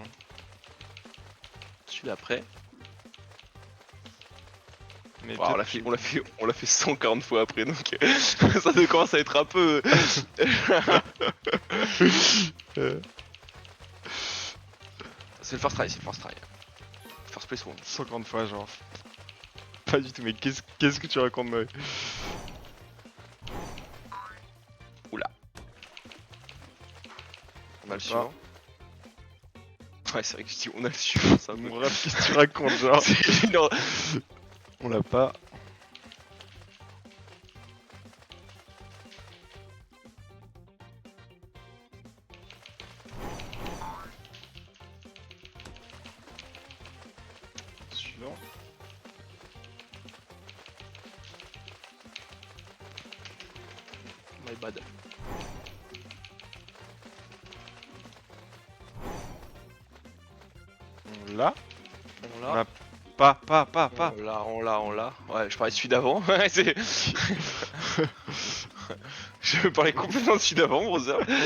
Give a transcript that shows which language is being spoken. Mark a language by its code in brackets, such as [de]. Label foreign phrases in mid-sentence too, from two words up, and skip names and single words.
[fr] Celui-là après. Mais Wow, peut-être on l'a fait 140 fois après, donc ça commence à être un peu. C'est le [en] first try, [fr] c'est le [en] first try. First place one. [fr] 140 fois, genre. Pas du tout, mais qu'est-ce que tu racontes, moi? Oula. On a le suivant. Ouais, c'est vrai que je dis on a le suivant, c'est un peu. Mon rêve, qu'est-ce que tu racontes, genre? Non. On l'a pas. Suivant. [en] My bad. [fr] On l'a. On On l'a. l'a pas. On l'a. Ouais, je parlais de celui d'avant. Ouais, c'est. Je parlais complètement de celui d'avant, brother.